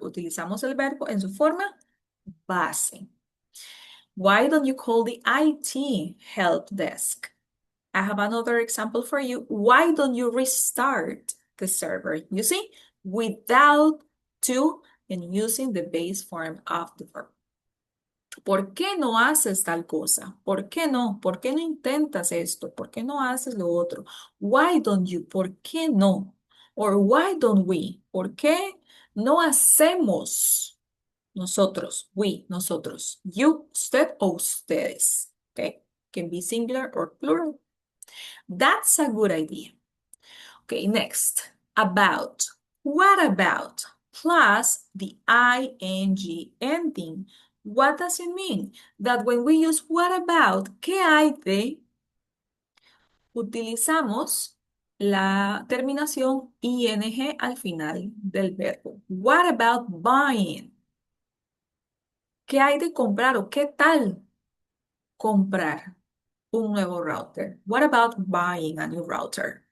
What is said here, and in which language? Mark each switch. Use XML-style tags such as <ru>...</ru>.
<es>Utilizamos el verbo en su forma base.</es> <en>Why don't you call the IT help desk? I have another example for you. Why don't you restart the server? You see, without to and using the base form of the verb.</en> <es>¿Por qué no haces tal cosa? ¿Por qué no? ¿Por qué no intentas esto? ¿Por qué no haces lo otro?</es> <en>Why don't you?</en> <es>¿Por qué no?</es> <en>Or why don't we?</en> <es>¿Por qué no hacemos? Nosotros, we, nosotros. You, usted o ustedes.</es> <en>Okay, can be singular or plural. That's a good idea. Okay, next, about. What about? Plus the ing ending. What does it mean? That when we use what about,</en> <es>¿qué hay de? Utilizamos la terminación ing al final del verbo.</es> <en>What about buying?</en> <es>¿Qué hay de comprar o qué tal comprar un nuevo router?</es> <en>What about buying a new router?</en>